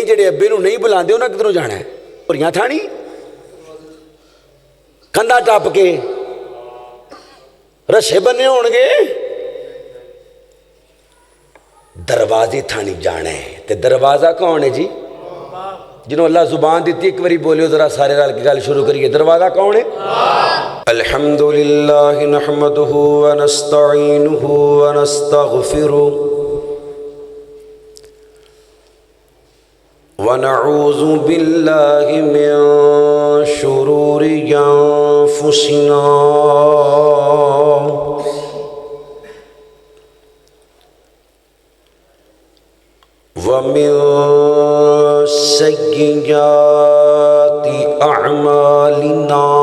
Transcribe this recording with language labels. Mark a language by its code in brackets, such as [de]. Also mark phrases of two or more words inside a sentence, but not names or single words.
[pa] ਜਿਹੜੇ ਅੱਬੇ ਨੂੰ ਨਹੀਂ ਬੁਲਾਂਦੇ ਉਨ੍ਹਾਂ ਕਿੱਧਰੋਂ ਜਾਣਾ ਹੈ ਭੁਰੀਆਂ ਥਾਣੀ ਕੰਧਾ ਟੱਪ ਕੇ ਰੱਸੇ ਬੰਨ੍ਹੇ ਹੋਣਗੇ ਦਰਵਾਜ਼ੇ ਥਾਣੀ ਜਾਣਾ ਹੈ। ਤੇ ਦਰਵਾਜ਼ਾ ਕੌਣ ਹੈ ਜੀ ਜਿਨ੍ਹੋਂ ਅੱਲਾਹ ਜ਼ੁਬਾਨ ਦੀ ਇੱਕ ਬਾਰੀ ਬੋਲਿਓ ਜ਼ਰਾ ਸਾਰੇ ਰਲ ਕੇ ਗੱਲ ਸ਼ੁਰੂ ਕਰੀਏ। ਦਰਵਾਜ਼ਾ ਕੌਣ ਹੈ? [ar] الحمد لله نحمده ونستعينه ونستغفره ونعوذ بالله من شرور أنفسنا ومن سيئات أعمالنا